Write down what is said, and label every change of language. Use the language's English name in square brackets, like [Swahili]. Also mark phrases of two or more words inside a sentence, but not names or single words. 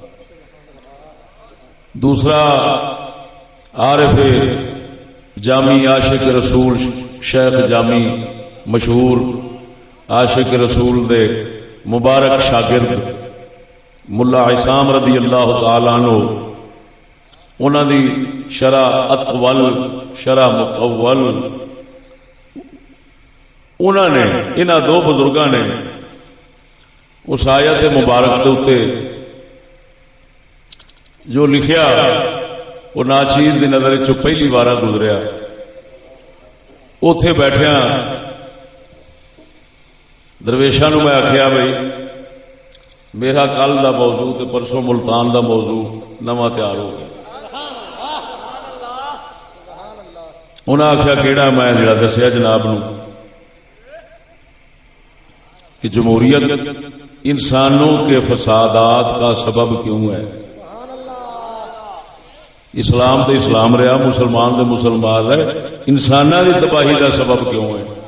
[Punjabi] دوسرا عارف جامی عاشق رسول شیخ جامی مشہور عاشق رسول دے مبارک شاگرد ملا عصام رضی اللہ تعالی عنہ، انہاں دی شرح اطول شرح مطول، انہاں نے انہاں دو بزرگاں نے اس آیت مبارک دے اوتے جو لکھیا وہ ناچیز دی نظر چ پہلی بار گزریا. اوتھے بیٹھیا درویشاں نو میں آخیا بھائی میرا کل دا موضوع تے پرسوں ملتان دا موضوع نواں تیار ہو گیا. انہاں آخیا کیڑا؟ میں جڑا دسیا جناب نو [Urdu] کہ جمہوریت انسانوں کے فسادات کا سبب کیوں ہے. اسلام تو اسلام رہا، مسلمان تو مسلمان ہے، انسانوں کی تباہی کا سبب کیوں ہے؟